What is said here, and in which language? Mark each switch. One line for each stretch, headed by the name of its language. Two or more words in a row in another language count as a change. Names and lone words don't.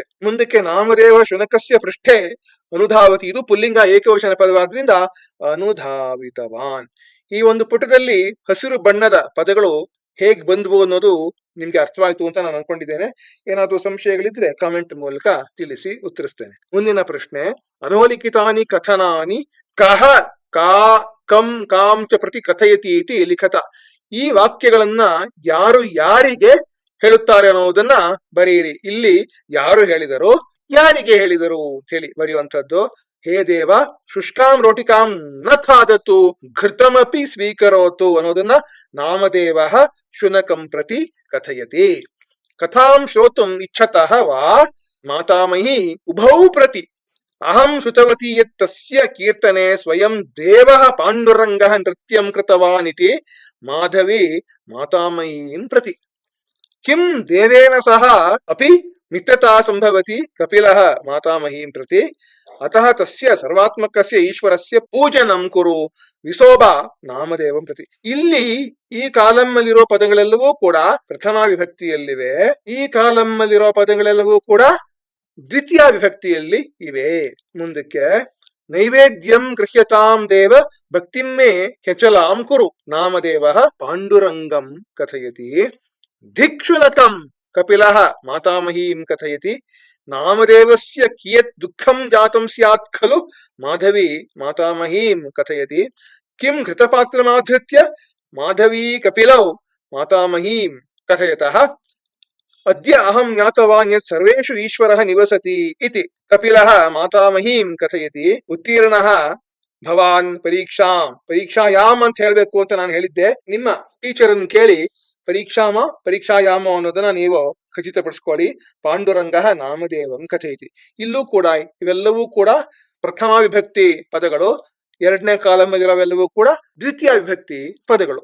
Kannada: ಮುಂದಕ್ಕೆ
Sanskrit: ನಾಮದೇವ ಶುನಕಸ್ಯ ಪೃಷ್ಠೆ ಅನುಧಾವತಿ,
Kannada: ಇದು ಪುಲ್ಲಿಂಗ ಏಕವಚನ ಪದವಾದ್ರಿಂದ ಅನುಧಾವಿತವಾನ್. ಈ ಒಂದು ಪುಟದಲ್ಲಿ ಹಸಿರು ಬಣ್ಣದ ಪದಗಳು ಹೇಗ್ ಬಂದ್ವು ಅನ್ನೋದು ನಿಮ್ಗೆ ಅರ್ಥವಾಯ್ತು ಅಂತ ನಾನು ಅನ್ಕೊಂಡಿದ್ದೇನೆ. ಏನಾದ್ರೂ ಸಂಶಯಗಳಿದ್ರೆ ಕಾಮೆಂಟ್ ಮೂಲಕ ತಿಳಿಸಿ, ಉತ್ತರಿಸ್ತೇನೆ. ಮುಂದಿನ ಪ್ರಶ್ನೆ,
Sanskrit: ಅಧೋಲಿಖಿತಾನಿ ಕಥನಾನಿ ಕಹ ಕಾ ಕಂ ಕಾಂ ಚ ಪ್ರತಿ ಕಥಯತಿ ಇತಿ ಲಿಖತ.
Kannada: ಈ ವಾಕ್ಯಗಳನ್ನ ಯಾರು ಯಾರಿಗೆ ಹೇಳುತ್ತಾರೆ ಅನ್ನೋದನ್ನ ಬರೆಯಿರಿ. ಇಲ್ಲಿ ಯಾರು ಹೇಳಿದರು, ಯಾರಿಗೆ ಹೇಳಿದರು ಅಂತ ಹೇಳಿ ಬರೆಯುವಂಥದ್ದು.
Sanskrit: ಹೇ ದೇವ ಶುಷ್ಕಾಂ ರೋಟಿಕಾಂ ನ ಖಾದತು ಘೃತಮಪಿ ಸ್ವೀಕರೋತು ಅನ್ನೋದನ್ನ ನಾಮದೇವ ಶುನಕಂ ಪ್ರತಿ ಕಥಯತಿ. ಕಥಾಂ ಶ್ರೋತುಂ ಇಚ್ಛತಃ ವಾ ಮಾತಾಮಹಿ ಉಭೌ ಪ್ರತಿ ಅಹಂ ಶ್ರುತವತಿ ಯತ್ ತಸ್ಯ ಕೀರ್ತನೆ ಸ್ವಯಂ ದೇವಃ ಪಾಂಡುರಂಗಃ ನೃತ್ಯಂ ಕೃತವಾನ್ ಇತಿ ಮಾಧವಿ ಮಾತಾಮಹೀಂ ಪ್ರತಿ. ಕಿಂ ದೇವೇನ ಸಹ ಅಪಿ ಮಿತ್ರತಾ ಸಂಭವತಿ ಕಪಿಲಃ ಮಾತಾಮಹೀಂ ಪ್ರತಿ. ಅತಃ ತಸ್ಯ ಸರ್ವಾತ್ಮಕಸ್ಯ ಈಶ್ವರಸ್ಯ ಪೂಜನಂ ಕುರು ವಿಸೋಬ ನಾಮದೇವಂ ಪ್ರತಿ.
Kannada: ಇಲ್ಲಿ ಈ ಕಾಲಮ್ಮಲ್ಲಿರೋ ಪದಗಳೆಲ್ಲವೂ ಕೂಡ ಪ್ರಥಮ ವಿಭಕ್ತಿಯಲ್ಲಿವೆ. ಈ ಕಾಲಮ್ಮಲ್ಲಿರೋ ಪದಗಳೆಲ್ಲವೂ ಕೂಡ ದ್ವಿತೀಯ ವಿಭಕ್ತಿಯಲ್ಲಿ ಇವೆ.
Sanskrit: ಮುಂದಕ್ಕೆ ನೈವೇದ್ಯಂ ಗೃಹ್ಯತಾಂ ದೇವ ಭಕ್ತಿಮ್ಮೆ ಹೆಚಲಾಂ ಕುರು ನಾಮದೇವ ಪಾಂಡುರಂಗಂ ಕಥಯತಿ. ಧಿಕ್ಷುಲಕಂ ಕಪಿಲಃ ಮಾತಾಮಹೀಂ ಕಥಯತಿ. ನಾಮದೇವಸ್ಯ ಕಿಯತ್ ದುಃಖಂ ಜಾತಂ ಸ್ಯಾತ್ ಖಲು ಮಾಧವಿ ಮಾತಾಮಹೀಂ ಕಥಯತಿ. ಕಿಂ ಘೃತಪಾತ್ರಮಾಧೃತ್ಯ ಮಾಧವೀ ಕಪಿಲೌ ಮಾತಾಮಹೀಂ ಕಥಯತಃ. ಅದ್ಯ ಅಹಂ ಜ್ಞಾತವಾನ್ ಯತ್ ಸರ್ವೇಷು ಈಶ್ವರಃ ನಿವಸತಿ ಇತಿ ಕಪಿಲಃ ಮಾತಾಮಹೀಂ ಕಥಯತಿ. ಉತ್ತೀರ್ಣಃ ಭವಾನ್ ಪರೀಕ್ಷಾಯಾಮ್
Kannada: ಅಂತ ಹೇಳ್ಬೇಕು ಅಂತ ನಾನು ಹೇಳಿದ್ದೆ. ನಿಮ್ಮ ಟೀಚರ್ ಅನ್ನು ಕೇಳಿ ಪರೀಕ್ಷಾಯಾಮ ಅನ್ನೋದನ್ನ ನೀವು ಖಚಿತಪಡಿಸ್ಕೊಳ್ಳಿ.
Sanskrit: ಪಾಂಡುರಂಗ ನಾಮದೇವಂ ಕಥಯತಿ.
Kannada: ಇಲ್ಲೂ ಕೂಡ ಇವೆಲ್ಲವೂ ಕೂಡ ಪ್ರಥಮ ವಿಭಕ್ತಿ ಪದಗಳು. ಎರಡನೇ ಕಾಲಮಲ್ಲಿರೋವೆಲ್ಲವೂ ಕೂಡ ದ್ವಿತೀಯ ವಿಭಕ್ತಿ ಪದಗಳು.